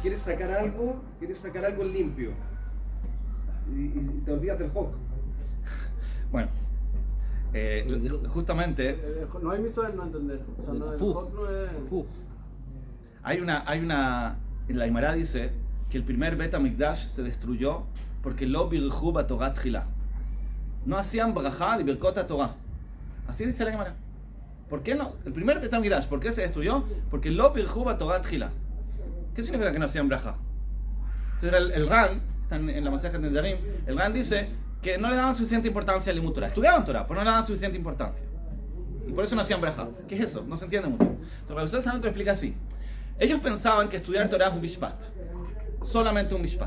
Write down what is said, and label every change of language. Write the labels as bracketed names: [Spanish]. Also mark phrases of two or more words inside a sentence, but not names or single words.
[Spanish] Quieres sacar algo limpio y te olvidas del hoc. Bueno, justamente... no hay mitzvah de no entender. O sea, el hoc no es... Hay una en la Gemara dice que el primer [Hebrew] בית המקדש [Spanish] se destruyó porque [Hebrew] לא ברכו בתורה תחילה. [Spanish] No hacían brajá de [Hebrew] ברכות תורה. [Spanish] Así dice la Gemara. ¿Por qué no? El primer [Hebrew] בית המקדש, [Spanish] ¿por qué se destruyó? [Hebrew] Porque לא ברכו בתורה תחילה. [Spanish] ¿Qué significa que no hacían brajá? Entonces el Ran, está en la [Hebrew] מסכת נדרים, [Spanish] el Ran dice que no le daban suficiente importancia al [Hebrew] לימוד תורה. [Spanish] Estudiaban Torah, pero no le daban suficiente importancia. Y por eso no hacían brajá. ¿Qué es eso? No se entiende mucho. Entonces Rabbi Yisrael Salanter explica así. Ellos pensaban que estudiar Torah es un mishpat, solamente un mishpat.